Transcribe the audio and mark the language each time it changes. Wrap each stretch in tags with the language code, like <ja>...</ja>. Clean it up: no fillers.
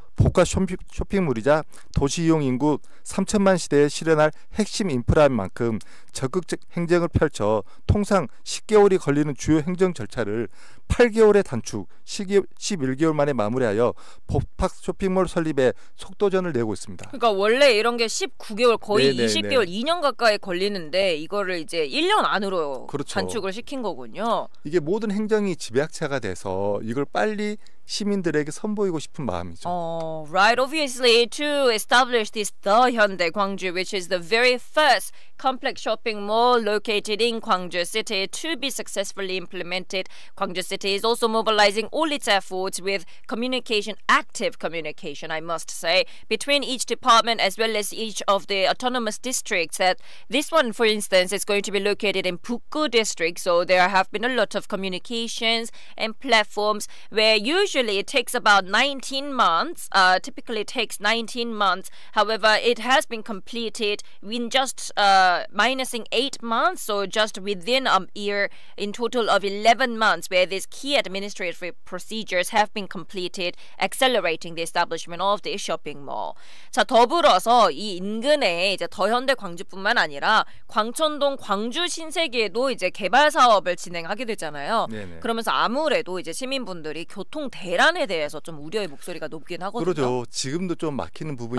<ko>복합 쇼핑몰이자 도시 이용 인구 3천만 시대에 실현할 핵심 인프라인 만큼 적극적 행정을 펼쳐 통상 10개월이 걸리는 주요 행정 절차를 8개월의 단축 11개월 만에 마무리하여 복합 쇼핑몰 설립에 속도전을 내고 있습니다. 그러니까 원래 이런 게 19개월 거의 네네네. 20개월 2년 가까이 걸리는데 이거를 이제 1년 안으로 그렇죠. 단축을 시킨 거군요. 이게 모든 행정이 집약체가 돼서 이걸 빨리 시민들에게 선보이고 싶은 마음이죠.</ko> <en>Right. Obviously, to establish this The Hyundai Gwangju, which is the very first complex shopping mall located in Gwangju City, to be successfully implemented, Gwangju City is also mobilizing all its efforts with active communication, I must say, between each department as well as each of the autonomous districts. That this one, for instance, is going to be located in Bukgu district, so there have been a lot of communications and platforms where usually it takes about 19 months. Typically it takes 19 months. However, it has been completed in just minusing 8 months, so just within a year, in total of 11 months, where these key administrative procedures have been completed, accelerating the establishment of the shopping mall.</en> <ko>자, 더불어서 이 인근에 이제 더현대 광주뿐만 아니라 광천동 광주 신세계에도 이제 개발 사업을 진행하게 되잖아요. 네네. 그러면서 아무래도 이제 시민분들이 교통 대란에 대해서 좀 우려의 목소리가 높긴 하거든요. 그러죠. 지금도 좀 막히는 부분이</ko>